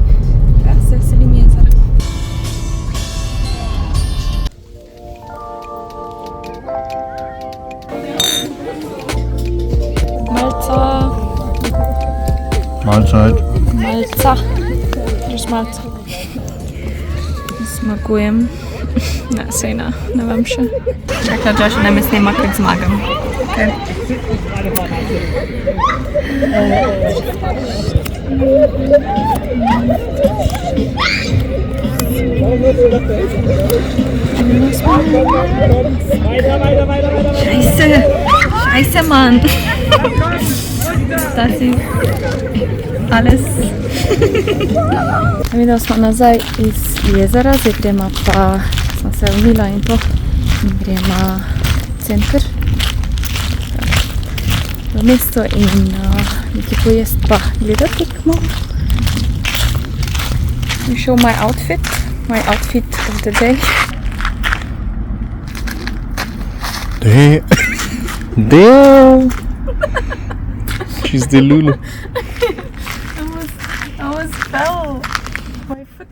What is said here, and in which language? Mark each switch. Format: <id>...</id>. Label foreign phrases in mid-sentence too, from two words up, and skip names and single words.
<sl>Ja, se veselim jezera. Malca. Greš malca. Zmagujem. Ne, sej ne vem še. Rekla Josh, da me snema, kako zmagam.</sl> <de>Okay. Scheiße, Mann. Das ist alles.</de> <sl>Videla smo nazaj iz jezera, zdaj gremo pa, sem se umila in to, in gremo v center, v mesto in nekaj pojest pa gledati tekmo.</sl> <en>You show my outfit of the day. Damn! She's the Lulu. I was fell. My foot.</en>